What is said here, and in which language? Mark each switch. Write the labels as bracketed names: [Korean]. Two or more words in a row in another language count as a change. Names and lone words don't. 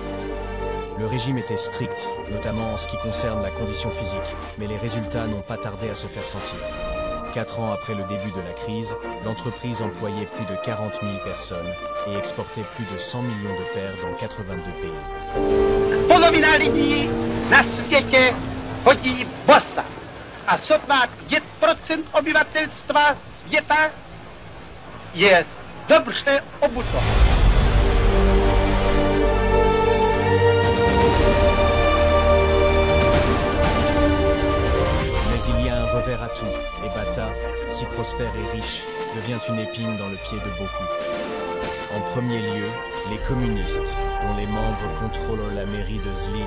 [French] Le régime était strict, notamment en ce qui concerne la condition physique, mais les résultats n'ont pas tardé à se faire sentir. 4 ans après le début de la crise, l'entreprise employait plus de 40 000 personnes et exportait plus de 100 millions de paires dans 82 pays. [Czech] Polovina lidí na světě chodí bosa a sotva 5% obyvatelstva světa je dobře obuto. [French] Mais il y a un revers à tout, et Bata, si prospère et riche, devient une épine dans le pied de beaucoup. En premier lieu, les communistes, dont les membres contrôlent la mairie de Zlín.